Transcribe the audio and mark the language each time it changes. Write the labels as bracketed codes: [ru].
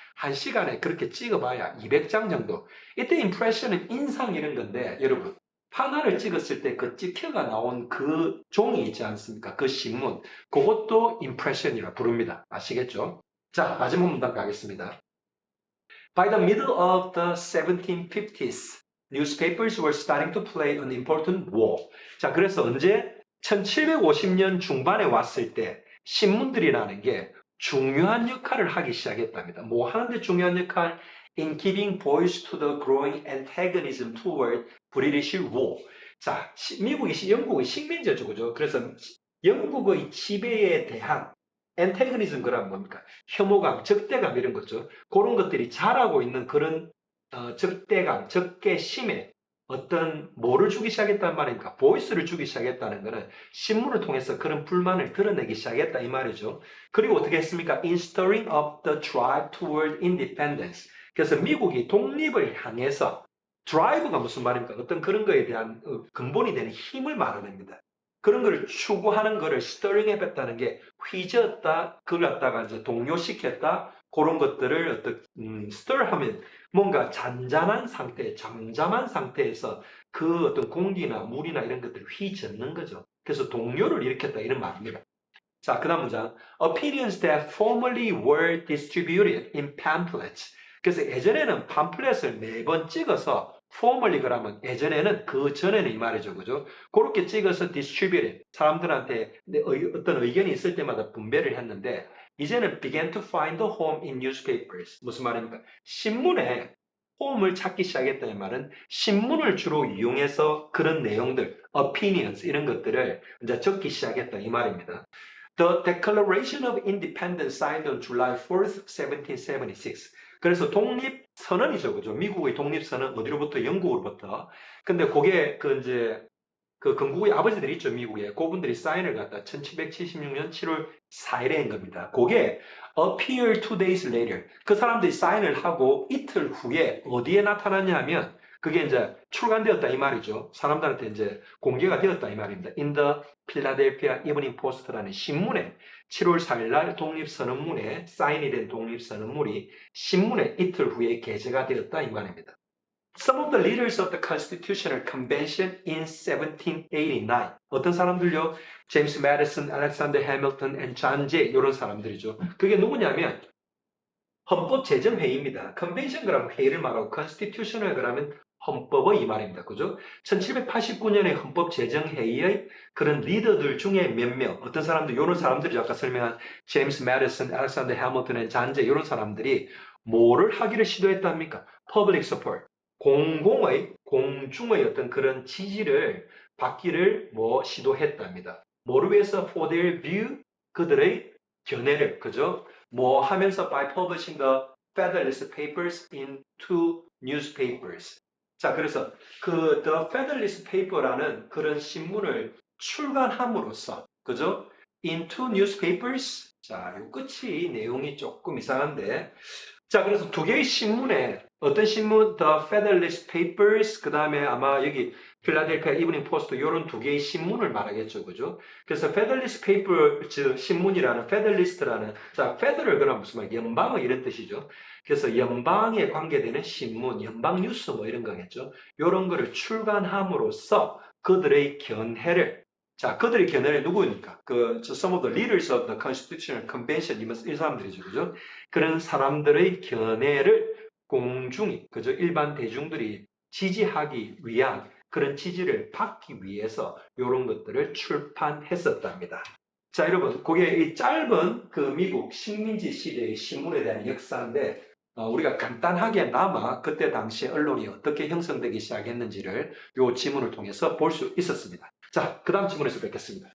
[ko] 한 시간에 그렇게 찍어봐야 200장 정도. 이때 impression은 인상 이런 건데 여러분 하나를 찍었을 때 그 찍혀가 나온 그 종이 있지 않습니까? 그 신문. 그것도 impression이라 부릅니다. 아시겠죠? 자, 마지막 문단 가겠습니다. [en] By the middle of the 1750s, newspapers were starting to play an important role. [ko] 자, 그래서 언제 1750년 중반에 왔을 때 신문들이라는 게 중요한 역할을 하기 시작했답니다. 뭐 하는데 중요한 역할? [en] In giving voice to the growing antagonism toward British rule. [ko] 자, 영국이 식민지였죠, 그죠? 그래서 영국의 지배에 대한 엔테그니즘 그란 뭡니까? 혐오감, 적대감 이런 거죠. 그런 것들이 자라고 있는 그런 적대감, 적개심에 어떤 뭐를 주기 시작했단 말입니까? 보이스를 주기 시작했다는 것은 신문을 통해서 그런 불만을 드러내기 시작했다 이 말이죠. 그리고 어떻게 했습니까? [en] In stirring up the drive toward independence. [ko] 그래서 미국이 독립을 향해서 드라이브가 무슨 말입니까? 어떤 그런 거에 대한 근본이 되는 힘을 말하는 그런 거를 추구하는 거를 stirring 해봤다는 게 휘저었다, 그걸 갖다가 이제 동요시켰다, 그런 것들을 어떤 stir하면 뭔가 잔잔한 상태, 잠잠한 상태에서 그 어떤 공기나 물이나 이런 것들을 휘젓는 거죠. 그래서 동요를 일으켰다 이런 말입니다. 자, 그 다음 문장. [en] Opinions that formerly were distributed in pamphlets. [ko] 그래서 예전에는 팜플렛을 매번 찍어서 formerly 그러면 예전에는 그 전에는 이 말이죠. 그죠? 그렇게 찍어서 distributed. 사람들한테 어떤 의견이 있을 때마다 분배를 했는데 이제는 [en] began to find a home in newspapers. [ko] 무슨 말입니까? 신문에 홈을 찾기 시작했다는 말은 신문을 주로 이용해서 그런 내용들, opinions 이런 것들을 이제 적기 시작했다 이 말입니다. [en] The Declaration of Independence signed on July 4th, 1776. [ko] 그래서 독립선언이죠, 그죠? 미국의 독립선언 어디로부터? 영국으로부터. 근데 그게 그 건국의 아버지들이 있죠, 미국에. 그분들이 사인을 갖다 1776년 7월 4일에 한 겁니다. 그게 [en] appear 2 days later. [ko] 그 사람들이 사인을 하고 이틀 후에 어디에 나타났냐 하면 그게 이제 출간되었다 이 말이죠. 사람들한테 이제 공개가 되었다 이 말입니다. In the Philadelphia Evening Post라는 신문에 7월 4일 날 독립선언문에 사인이 된 독립선언문이 신문에 이틀 후에 게재가 되었다 이 말입니다. [en] Some of the leaders of the Constitutional Convention in 1789. [ko] 어떤 사람들요? 제임스 매디슨, 알렉산더 해밀턴, and 존 제이 이런 사람들이죠. 그게 누구냐면 헌법제정회의입니다. 컨벤션 그러면 회의를 말하고 constitutional 그러면 헌법의 이 말입니다. 그죠? 1789년에 헌법제정회의의 그런 리더들 중에 몇 명, 어떤 사람들, 이런 사람들이 아까 설명한 제임스 매디슨, 알렉산더 해밀턴, 존 제이 이런 사람들이 뭐를 하기를 시도했답니까? [en] Public support. [ko] 공중의 어떤 그런 지지를 받기를 시도했답니다. 뭐를 위해서? [en] For their view, [ko] 그들의 견해를, 그죠? 하면서 [en] by publishing the Federalist Papers in 2 newspapers. [ko] 자, 그래서 The Federalist Paper라는 그런 신문을 출간함으로써, 그죠? [en] In 2 newspapers. [ko] 자, 요 끝이 내용이 조금 이상한데. 자, 그래서 2개의 신문에 어떤 신문? The Federalist Papers, 그 다음에 아마 여기 필라델피아 이브닝 포스트 이런 2개의 신문을 말하겠죠, 그죠? 그래서 Federalist Paper, 즉 신문이라는 Federalist라는 자, Federal 그러면 무슨 말? 연방의 이런 뜻이죠. 그래서 연방에 관계되는 신문, 연방 뉴스 이런 거겠죠. 이런 거를 출간함으로써 그들의 견해를 자, 그들의 견해는 누구입니까? [en] some of the leaders of the Constitutional Convention, [ko] 이 사람들이죠, 그죠? 그런 사람들의 견해를 공중이, 그죠? 일반 대중들이 지지하기 위한 그런 지지를 받기 위해서 이런 것들을 출판했었답니다. 자, 여러분, 그게 이 짧은 그 미국 식민지 시대의 신문에 대한 역사인데, 우리가 간단하게나마 그때 당시 언론이 어떻게 형성되기 시작했는지를 이 지문을 통해서 볼 수 있었습니다. 자, 그 다음 지문에서 뵙겠습니다.